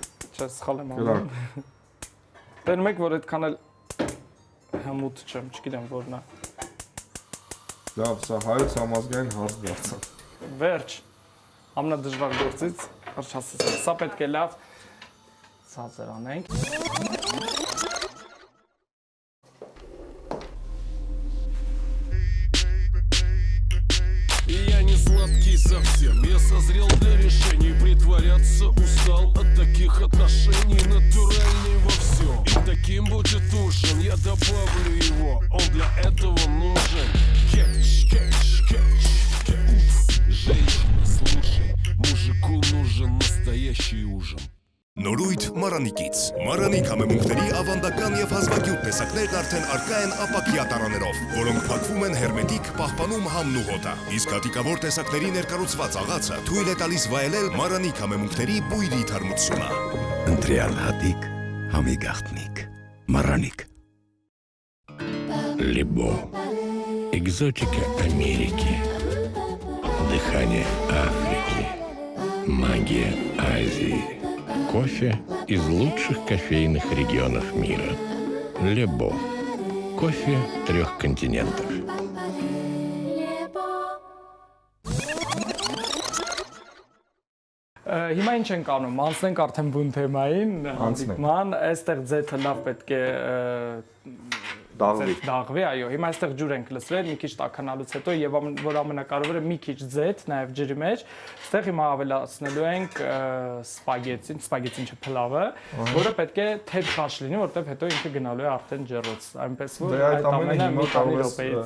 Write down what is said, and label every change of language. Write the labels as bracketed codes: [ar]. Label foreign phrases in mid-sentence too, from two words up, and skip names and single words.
[hy] Չէ, սխալ եմ անում։ Տենում եք, որ այդքան էլ հմուտ չեմ, չգիտեմ որն է։ Լավ, սա հայոց համազգային հարց դարձավ։ Վերջ։ Ամենադժվար գործից հարց հասցրեցինք։ Սա պետք է լավ ցածր անենք։ [ru] Я не сладкий совсем, я созрел для решений. Притворяться устал от таких отношений. Натуральный во всем, и таким будет ужин. Я добавлю его, он для этого нужен. Кетч, кетч, кетч, кетч. Женщина, слушай, мужику нужен настоящий ужин. [hy] Նորույթ Մարանիկից։ Մարանի կամեմունքների ավանդական եւ հազվագյուտ տեսակներն արդեն արկա են ապակյա տարաներով, որոնք փակվում են հերմետիկ, պահպանում համն ու հոտը։ Իսկ հատիկավոր տեսակների ներկառուցված աղացը թույլ է տալիս վայելել Մարանի կամեմունքների բույրի թարմությունը։ Ընտրյալ հատիկ, համի գաղտնիք, [ru] Мараник. Либо. Экзотика Америки. Дыхание Африки. Магия Азии. Кофе из лучших кофейных регионов мира. Лебо. Кофе 3 континентов. [hy] Հիմա ինչ ենք անում, անցնենք արդեն բուն թեմային, հանդիպման, այստեղ ձեթը լավ պետք է դաղվի, այո, հիմա այստեղ ջուր ենք լցրել, մի քիչ տաքանալուց հետո եւ որ ամենակարևորը մի քիչ ձեթ, նաեւ ջրի մեջ, այստեղ հիմա ավելացնելու ենք սպագեցին չէ փլավը, որը պետք է թեթ քաշ լինի, որտեղ հետո ինքը գնալու է արդեն ջեռոց, այնպես որ այդ ամենը մի քանի րոպեից